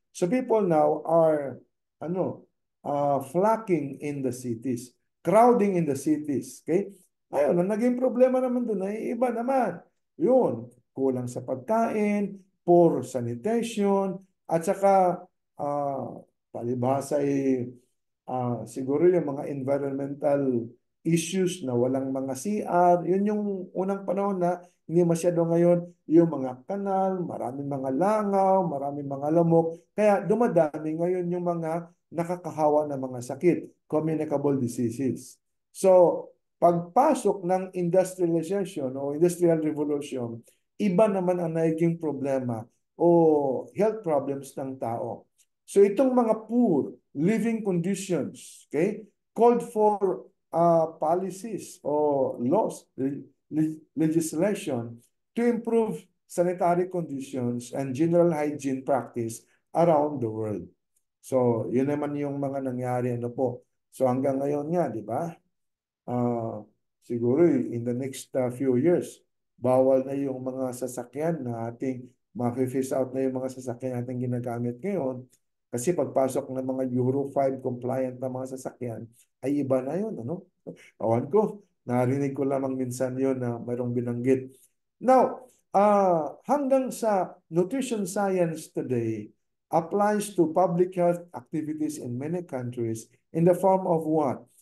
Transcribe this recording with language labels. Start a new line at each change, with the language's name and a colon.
English: So people now are flocking in the cities, crowding in the cities. Okay?
Filipino: Ngayon, ang naging problema naman doon ay iba naman. Yun, kulang sa pagkain, poor sanitation, at saka palibhasa ay siguro yung mga environmental issues na walang mga CR. Yun yung unang panahon na hindi masyado ngayon yung mga kanal, maraming mga langaw, maraming mga lamok. Kaya dumadami ngayon yung mga nakakahawa na mga sakit, communicable diseases. So, pagpasok ng industrialization o industrial revolution, iba naman ang naging problema o health problems ng tao.
English: So,
Filipino: itong mga
English: poor living conditions, okay, called for policies or laws, legislation to improve sanitary conditions and general hygiene practice around the world.
Filipino: So, yun naman yung mga nangyari po. So, hanggang ngayon nga, di ba? Siguro
English: in the next few years,
Filipino: bawal na yung mga sasakyan na ating ma-phase out na yung mga sasakyan natin ginagamit ngayon. Kasi pagpasok ng mga Euro 5 compliant na mga sasakyan, ay iba na yun. Ano? Awan ko, narinig ko lamang minsan yun na mayroong binanggit.
English: Now,
Filipino: hanggang sa
English: nutrition science today applies to public health activities in many countries in the form of what?